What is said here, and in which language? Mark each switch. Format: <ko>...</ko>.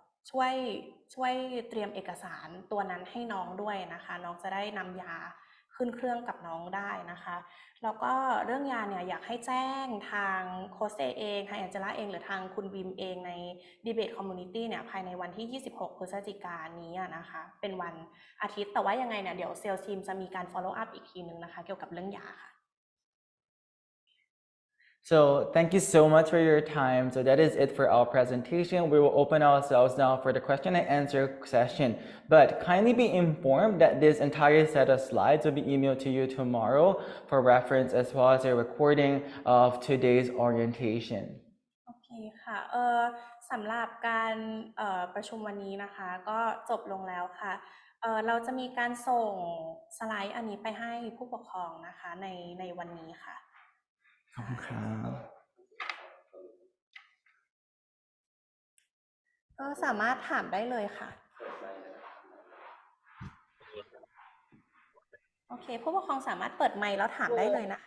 <th>ช่วยเตรียมเอกสารตัวนั้นให้น้องด้วยนะคะน้องจะได้นำยาขึ้นเครื่องกับน้องได้นะคะแล้วก็เรื่องยาเนี่ยอยากให้แจ้งทางโค้ชเองทางแองเจล่าเองหรือทางคุณบิมเองใน Debate Community เนี่ยภายในวันที่26 พฤศจิกายนนี้นะคะเป็นวันอาทิตย์แต่ว่ายังไงเนี่ยเดี๋ยวเซลล์ทีมจะมีการ follow up อีกทีนึงนะคะเกี่ยวกับเรื่องยาค่ะ</th> <en>So thank you so much for your time. So that is it for our presentation. We will open ourselves now for the question and answer session. But kindly be informed that this entire set of slides will be emailed to you tomorrow for reference as well as a recording of today's orientation.</en> <th>โอเคค่ะสำหรับการประชุมวันนี้นะคะก็จบลงแล้วค่ะเราจะมีการส่งสไลด์อันนี้ไปให้ผู้ปกครองนะคะในวันนี้ค่ะขอบคุณครับก็สามารถถามได้เลยค่ะโอเคผู้ปกครองสามารถเปิดไมค์แล้วถามได้เลยนะคะ</th>